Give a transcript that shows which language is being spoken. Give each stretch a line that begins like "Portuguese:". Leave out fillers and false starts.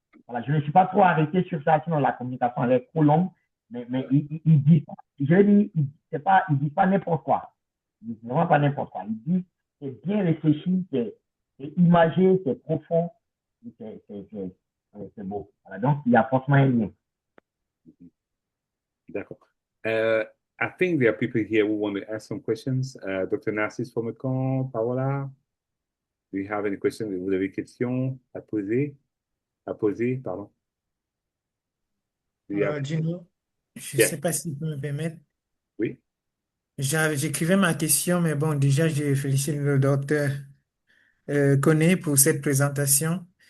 French: Voilà, je ne suis pas trop arrêté sur ça, sinon la communication elle est trop longue. Mais il dit, je dis, il dit pas n'importe quoi. Il dit vraiment pas n'importe quoi. Il dit, c'est bien réfléchi, c'est imagé, c'est profond, c'est beau. Voilà, donc il y a forcément un lien. D'accord.
English: I think there are people here who want to ask some questions. Dr. Narcisse Fomecan, Paola, do you have any questions?
French: Vous avez des questions à poser? Pardon. Gino, je ne sais pas si tu peux me permettre. Oui. J'écrivais ma question, mais bon, déjà, je félicite le docteur Koné pour cette présentation.